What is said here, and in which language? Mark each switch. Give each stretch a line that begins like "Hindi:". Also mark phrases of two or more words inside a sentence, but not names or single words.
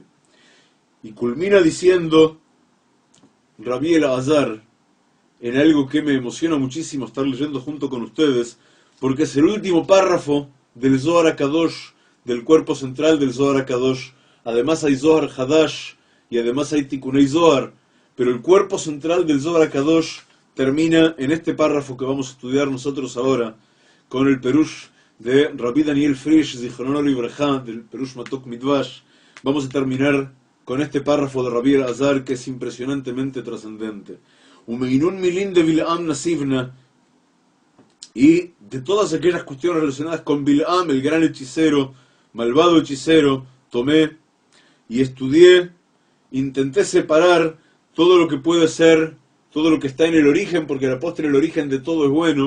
Spanish: Y culmina diciendo Rabbi Elazar, en algo que me emociona muchísimo estar leyendo junto con ustedes, porque es el último párrafo del Zohar HaKadosh, del cuerpo central del Zohar HaKadosh. Además hay Zohar Hadash y además hay Tikunei Zohar, pero el cuerpo central del Zohar HaKadosh termina en este párrafo que vamos a estudiar nosotros ahora, con el Perush de Rabbi Daniel Frisch,
Hebrew: Zichrono Libraja,
Spanish: del Perush Matok Midvash. Vamos a terminar con este párrafo de Rabbi Elazar que es impresionantemente trascendente.
Aramaic: Umeinun milin de Bil'am Nasivna,
Spanish: y de todas aquellas cuestiones relacionadas con Bil'am, el gran hechicero, malvado hechicero, tomé y estudié, intenté separar todo lo que puede ser, todo lo que está en el origen, porque a la postre el origen de todo es bueno.